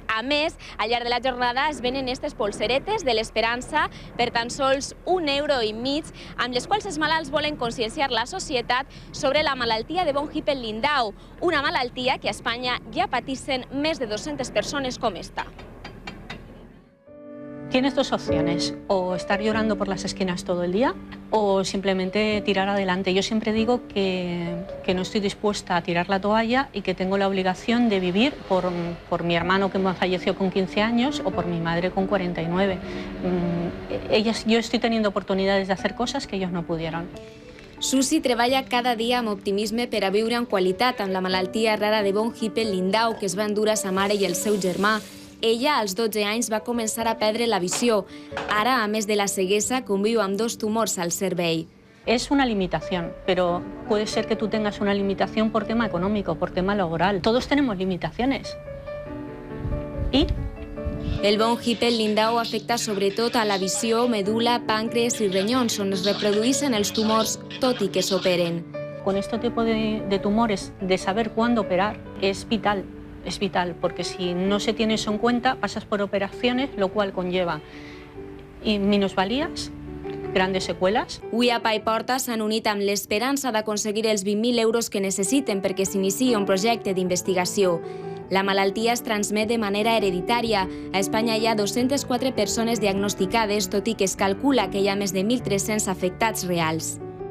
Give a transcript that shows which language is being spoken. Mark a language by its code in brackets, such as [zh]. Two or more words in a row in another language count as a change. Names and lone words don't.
[ca] A més, al llarg de la jornada es venen aquestes polseretes de l'esperança per tan sols €1,50, amb les quals els malalts volen conscienciar la societat sobre la malaltia de von Hippel-Lindau, una malaltia que a Espanya ja patissen més de 200 persones com esta. [es] Tienes dos opciones, o estar llorando por las esquinas todo el día o simplemente tirar adelante. Yo siempre digo que no estoy dispuesta a tirar la toalla y que tengo la obligación de vivir por mi hermano que falleció con 15 años o por mi madre con 49. Yo estoy teniendo oportunidades de hacer cosas que ellos no pudieron. [ca] Susi treballa cada dia amb optimisme per a viure en qualitat amb la malaltia rara de von Hippel-Lindau que es va endur a sa mare i el seu germà. Ella, als 12 anys, va començar a perdre la visió. Ara, a més de la ceguesa, conviu amb 2 tumors al cervell. [es] Es una limitación, pero puede ser que tú tengas una limitación por tema económico, por tema laboral. Todos tenemos limitaciones. ¿Y? [ca] El von Hippel-Lindau afecta sobretot a la visió, medul·la, pàncreas i renyons, on es reprodueixen els tumors, tot i que s'operen. [es] Con este tipo de tumores, de saber cuándo operar es vital. Es vital, porque si no se tiene eso en cuenta, pasas por operaciones, lo cual conlleva minusvalías, grandes secuelas. [ca] Avui a Paiporta s'han unit amb l'esperança d'aconseguir els 20.000 euros que necessiten perquè s'iniciï un projecte d'investigació. La malaltia es transmet de manera hereditària. A Espanya hi ha 204 persones diagnosticades, tot i que es calcula que hi ha més de 1.300 afectats reals.